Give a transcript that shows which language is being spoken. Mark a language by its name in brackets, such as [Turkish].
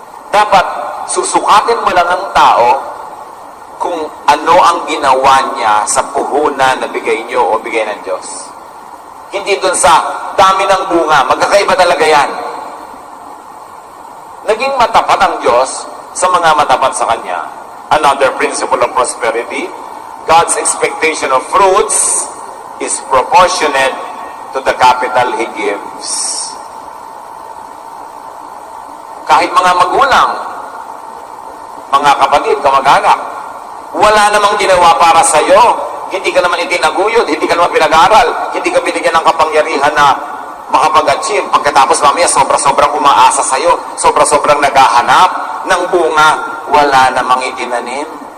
[Filipino] Dapat susukatin mo lang ang tao kung ano ang ginawa niya sa puhunan na bigay niyo o bigay ng Diyos. Hindi dun sa dami ng bunga. Magkakaiba talaga yan. Naging matapat ang Diyos sa mga matapat sa Kanya. [English] Another principle of prosperity, God's expectation of fruits is proportionate to the capital He gives. [Filipino] Kahit mga magulang, mga kapatid, kamag-anak, wala namang ginawa para sa iyo. Hindi ka naman itinaguyod, hindi ka naman pinag-aral, hindi ka binigyan ng kapangyarihan na makapag-achieve. Pagkatapos mamaya, sobra-sobrang umaasa sa iyo, sobra-sobrang naghahanap ng bunga, wala namang itinanim.